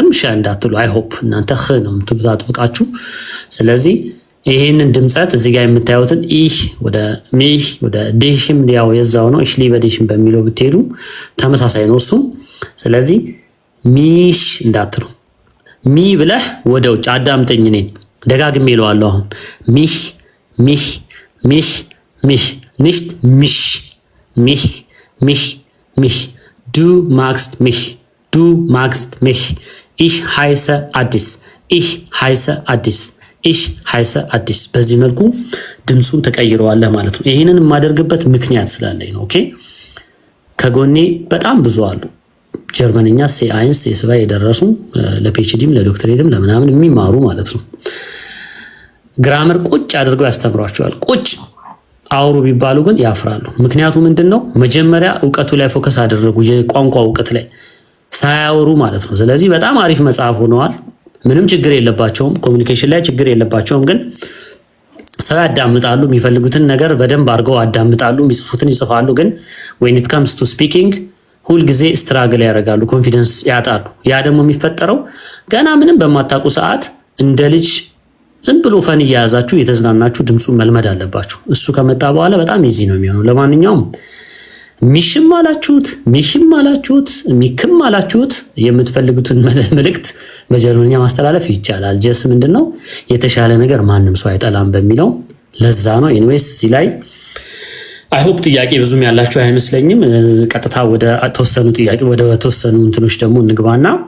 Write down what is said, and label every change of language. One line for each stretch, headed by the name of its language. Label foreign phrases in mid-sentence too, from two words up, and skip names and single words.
Amharic: ሸ እንዳትሉ።
English: I hope
Amharic: እናንተ ህ ነው የምትሉት አጥብቃችሁ። ስለዚህ ይሄንን ድምጸት እዚህ ጋር የምታዩትን ኢህ ወደ ሚህ ወደ ዲሽም ያው የዛው ነው።
German: ich liebe dich
Amharic: በሚለው ብትሄዱ ተመሳሳይ ነው እሱም። ስለዚህ ሚሽ እንዳትሉ። ሚ ብለህ ወደ ውጭ አዳምጠኝ። እኔን ደጋግሜ እለዋለሁ። አሁን ሚህ
German: nicht mich, mich, mich, mich. Du magst mich, du magst mich. Ich heiße Addis, ich heiße Addis, ich heiße Addis።
Amharic: በዚህ መልኩ ድምፁን ተቀይረዋለህ ማለት ነው። ይሄንን የማደርግበት ምክንያት ስላለኝ ነው። ኦኬ ከጎኔ በጣም ብዙ አሉ ጀርመንኛ C1 C2 የደረሱ ለፒኤችዲም ለዶክተሬትም ለምናምን የሚማሩ ማለት ነው። ግራመር ቁጭ አድርገው ያስተምሯቸዋል። ቁጭ አውሩ ቢባሉ ግን ያፍራሉ። ምክንያቱ ምንድነው? መጀመሪያ ዕውቀቱ ላይ ፎከስ አደረጉ፣ የቋንቋ ዕውቀት ላይ ሳያወሩ ማለት ነው። ስለዚህ በጣም አሪፍ መጽሐፍ ሆነዋል። ምንም ችግር የለባቸውም፣ ኮሙኒኬሽን ላይ ችግር የለባቸውም። ግን ሰው ያዳምጣሉ፣ የሚፈልጉትን ነገር በደንብ አድርገው ያዳምጣሉ፣ የሚጽፉትን ይጽፋሉ። ግን
English: when it comes to speaking
Amharic: ሁል ጊዜ ስትራግል ያደርጋሉ፣ ኮንፊደንስ ያጣሉ። ያ ደግሞ የሚፈጠረው ገና ምንም በማታውቁ ሰዓት እንደ ልጅ ዝም ብሎ ፈን እያያዛችሁ የተዝናናችሁ ድምፁን መልመድ አለባችሁ። እሱ ከመጣ በኋላ በጣም ኢዚ ነው የሚሆነው። ለማንኛውም ሚሽም አላችሁት ሚሽም አላችሁት ሚክም አላችሁት የምትፈልጉትን መልእክት በጀርመንኛ ማስተላለፍ ይቻላል። ጀስ ምንድነው የተሻለ ነገር ማንም ሰው አይጠላም በሚለው ለዛ ነው። ኤኒዌይስ እዚህ ላይ
English: I hope
Amharic: ጥያቄ ብዙም ያላችሁ አይመስለኝም። ቀጥታ ወደ ተወሰኑ እንትኖች ደግሞ እንግባና